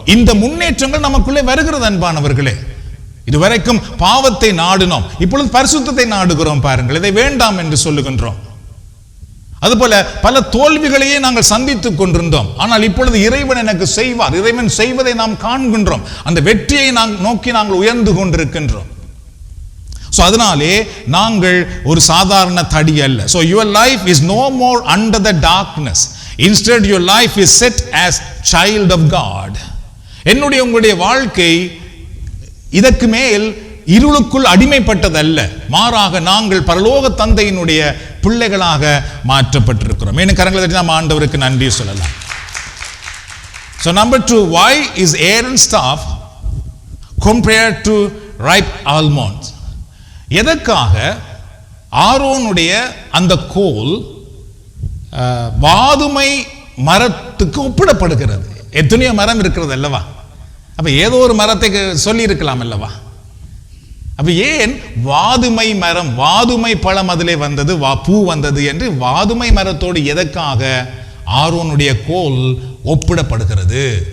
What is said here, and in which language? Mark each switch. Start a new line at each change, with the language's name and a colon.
Tamil: இந்த முன்னேற்றங்கள் நமக்குள்ளே வருகிறது அன்பானவர்களே. இதுவரைக்கும் பாவத்தை நாடினோம், இப்பொழுது பரிசுத்தத்தை நாடுகிறோம். பாருங்கள், இதை வேண்டாம் என்று சொல்லுகின்றோம். அதுபோல பல தோல்விகளையே நாங்கள் சந்தித்துக் கொண்டிருந்தோம். ஆனால் இப்பொழுது இறைவன் எனக்கு செய்வார், இறைவன் செய்வதை நாம் காண்கின்றோம். அந்த வெற்றியை நோக்கி நாங்கள் உயர்ந்து கொண்டிருக்கின்றோம். அதனாலே நாங்கள் ஒரு சாதாரண தடி அல்ல.
English: So your life is no more under the darkness. Instead your life is set as child of God.
Tamil: என்னுடைய உங்களுடைய வாழ்க்கை இதற்கு மேல் இருளுக்குள் அடிமைப்பட்டதல்ல, மாறாக நாங்கள் பரலோக தந்தையினுடைய பிள்ளைகளாக மாற்றப்பட்டிருக்கிறோம். எனக்கு கரங்களை தட்டி நாம் ஆண்டவருக்கு நன்றி சொல்லலாம்.
English: So number 2, why is Aaron's staff compared to ripe almonds?
Tamil: எதற்காக ஆரோனுடைய அந்த கோல் வாதுமை மரத்துக்கு ஒப்பிடப்படுகிறது? எத்தனையோ மரம் இருக்கிறது அல்லவா? அப்ப ஏதோ ஒரு மரத்தை சொல்லி இருக்கலாம் அல்லவா? அப்ப ஏன் வாதுமை மரம், வாதுமை பழம் அதிலே வந்தது, பூ வந்தது என்று வாதுமை மரத்தோடு எதற்காக ஆரோனுடைய கோல் ஒப்பிடப்படுகிறது?